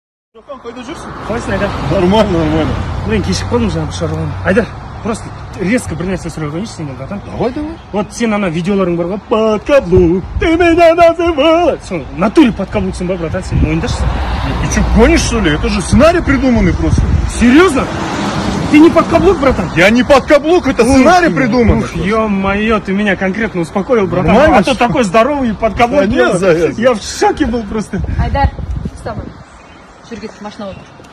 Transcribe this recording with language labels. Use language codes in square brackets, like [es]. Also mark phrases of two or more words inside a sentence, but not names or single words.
[kk] Жохан, қайда жүрсің? Қалайсың, Айдар? [ru] Нормально. [kk] Блин, кешіп қалдым жаңағы шаруаны. Айдар, [ru] просто резко [kk] бір нәрсе сұрай қояйыншы сенен, братан. [ru] Давай. [kk] Вот сен ана видеоларың бар ғой, [ru] под каблук, ты меня называла. [kk] Сол, [ru] натуре под [kk] каблуксың ба, братан, сен мойындашсың? [ru] Ты что, гонишь, что ли? Это же сценарий придуманный просто. Серьезно? Ты не под каблук, братан? Я не под каблук, это сценарий придуманный. Ё-моё, ты меня конкретно успокоил, братан. Нормально, А то такой здоровый и под каблук. Да нет, заяц. Я в шоке был просто. [kk] Айдар, вставай. Жүргет, машина отыр.